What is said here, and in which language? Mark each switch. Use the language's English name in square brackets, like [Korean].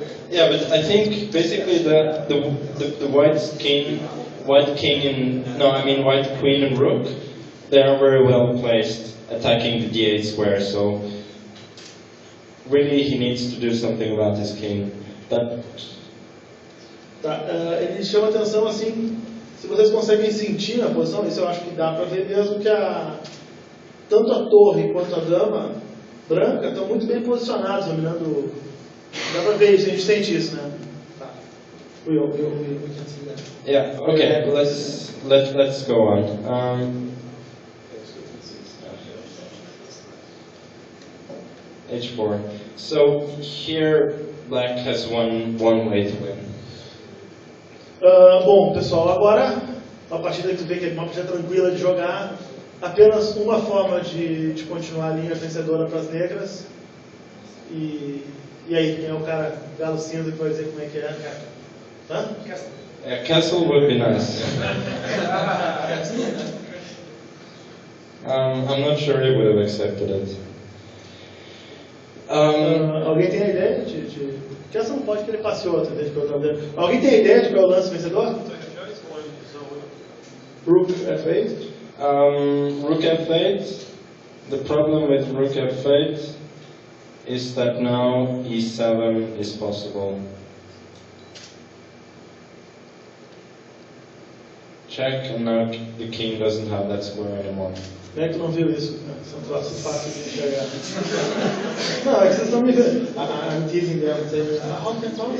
[English] Yeah, but I think basically the white queen and rook, they are very well placed attacking the d8 square. So really, he needs to do something about his king. But [Portuguese] Tá, ele chama atenção assim, se vocês conseguem sentir na posição, isso eu acho que dá para ver mesmo que tanto a torre quanto a dama branca estão muito bem posicionados, dominando. Dá para ver isso, a gente sente isso, né? [English] Tá. We can see that. yeah, okay, let's go on. H4. So here, black has one way to win. [Portuguese] Bom, pessoal, agora uma partida que tu vê que é uma partida tranquila de jogar, apenas uma forma de continuar a linha vencedora para as negras. E aí, quem é o cara galo cinza que vai dizer como é que é? Hã? [English] Yeah, castle would be nice. I'm not sure he would have accepted it. [Portuguese] Alguém tem a ideia de... Castle não pode, que ele passeou outra vez pelo tabuleiro. Alguém tem a ideia de qual é o lance vencedor? [English] Rook F8. Rook F8. The problem with Rook F8 is that now E7 is possible. Check, and now the king doesn't have that square anymore. [Portuguese] Como é que tu não viu isso? São troços fáceis de enxergar. Não, é que vocês estão me vendo. [English] I'm teasing them, saying, how can